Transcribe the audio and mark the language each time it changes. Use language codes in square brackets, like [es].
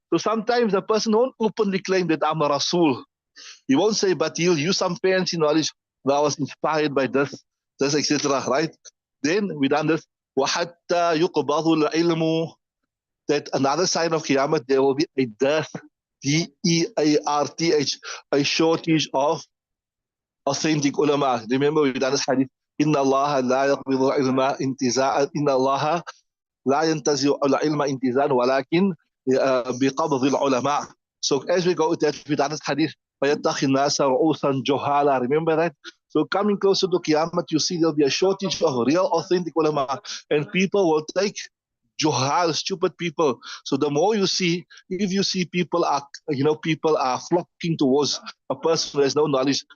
[en] So sometimes a person won't openly claim that I'm a Rasul. He won't say, but he'll use some fancy knowledge that I was inspired by this, etc. Right? Then we done this. [ar] وَحَتَّى يُقْبَضُ الْعِلْمُ. [en] That another sign of Qiyamah, there will be a death, D-E-A-R-T-H, a shortage of authentic ulama. Remember, we done this hadith. [ar] إِنَّ اللَّهَ لَا يَقْبِضُ الْعِلْمَ انتزاعا إِنَّ اللَّهَ لا ينتزع العلم انتزاعا ولكن بقبض العلماء. [en] So as we go with that, we done this hadith. [ar] فَيَتَّخِ النَّاسَ رُؤُوسًا جُهَالًا. [en] Remember that? So coming closer to Qiyamah, you see there'll be a shortage of real authentic ulama, and people will take juhal, stupid people. So the more you see, if you see people are flocking towards a person who has no knowledge.